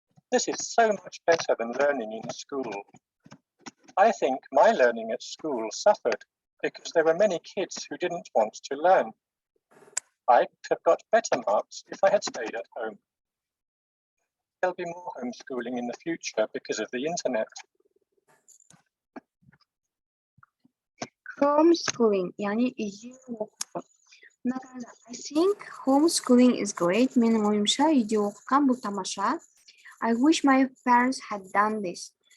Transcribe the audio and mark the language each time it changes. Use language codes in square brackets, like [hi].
[en] This is so much better than learning in school. I think my learning at school suffered because there were many kids who didn't want to learn. I could have got better marks if I had stayed at home. There'll be more homeschooling in the future because of the internet. [kk] Homeschooling, яғни үйде оқыту. [en] I think homeschooling is great. [kk] Менің ойымша үйде оқытқан бұл тамаша. [en] I wish my parents had done this.